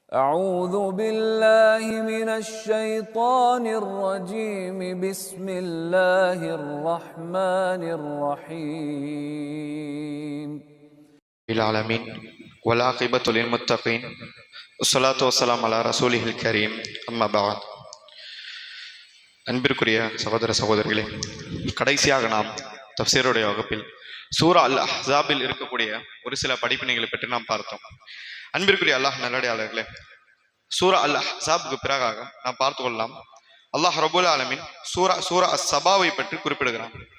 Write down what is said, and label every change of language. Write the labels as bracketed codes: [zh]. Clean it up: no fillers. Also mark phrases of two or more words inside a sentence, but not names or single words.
[ar] أعوذ بالله من الشيطان الرجيم بسم الله الرحمن الرحيم العالمين والعاقبة للمتقين والصلاة والسلام على رسوله الكريم أما بعد. [ta] அன்பிற்குரிய சகோதர சகோதரிகளே, கடைசியாக நாம் தஃப்சீருடைய வகுப்பில் சூரா அல் அஹ்ஸாபில் இருக்கக்கூடிய ஒரு சில படிப்பினைகளை பற்றி நாம் பார்த்தோம். அன்பிற்குரிய அல்லாஹ் நல்லடியாளர்களே, சூரா அல் அஹ்ஸாபுக்கு பிறகாக நாம் பார்த்து கொள்ளலாம், அல்லாஹ் [ar] رب العالمين [ta] சூரா அஸ்-சபாவை பற்றி குறிப்பிடுகிறான்.